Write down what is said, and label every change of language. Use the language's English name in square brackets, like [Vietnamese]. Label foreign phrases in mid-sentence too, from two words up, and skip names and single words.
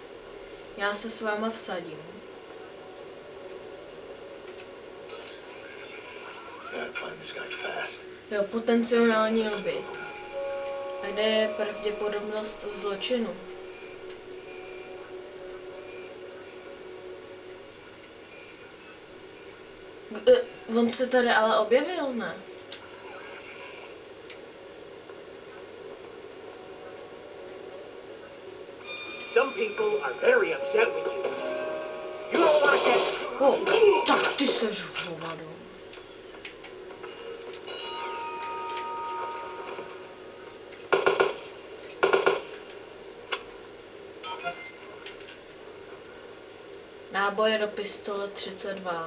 [Czech] Já se s váma vsadím. Jo, potenciální oběť. A kde je pravděpodobnost zločinu? On se tady ale objevil, ne? [English] Some people are very upset with you. You don't want that. [Czech] O, tak ty seš hovado. Náboje do pistole 32.